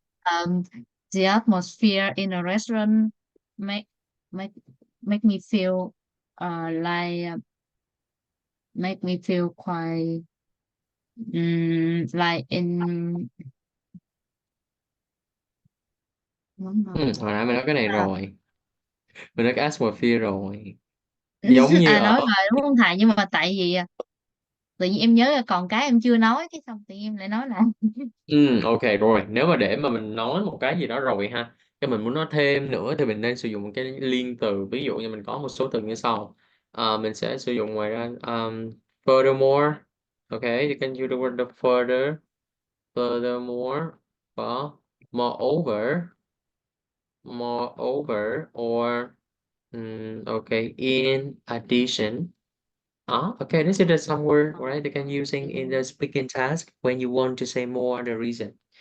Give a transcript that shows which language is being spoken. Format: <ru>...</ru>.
<en>um, the atmosphere in a restaurant make make make me feel like make me feel quite like in</en> <vi>Hồi nãy mình nói cái này rồi. Mình nói cái atmosphere rồi. Giống như à ở nói rồi đúng không thầy, nhưng mà tại vì tự nhiên em nhớ là còn cái em chưa nói, cái xong tự nhiên em lại nói lại. ok rồi. Nếu mà để mà mình nói một cái gì đó rồi ha, cái mình muốn nói thêm nữa thì mình nên sử dụng một cái liên từ. Ví dụ như mình có một số từ như sau. Mình sẽ sử dụng ngoài ra furthermore.</vi> <en>Ok, you can use the word the further. Furthermore. Có moreover. Moreover or okay, in addition. Okay, this is the some word, right? They can using in the speaking task when you want to say more the reason.</en>